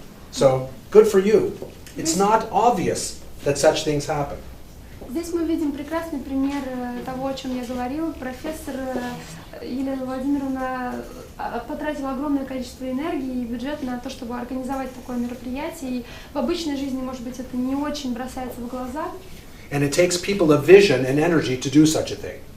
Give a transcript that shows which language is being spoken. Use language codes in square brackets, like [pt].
[en] So, good for you. It's not obvious that such things happen. [ru] Здесь мы видим прекрасный пример того, о чем я говорила. Профессор Елена Владимировна потратила огромное количество энергии и бюджета на то, чтобы организовать такое мероприятие. И в обычной жизни, может быть, это не очень бросается в глаза. [en] And it takes people a vision and energy to do such a thing.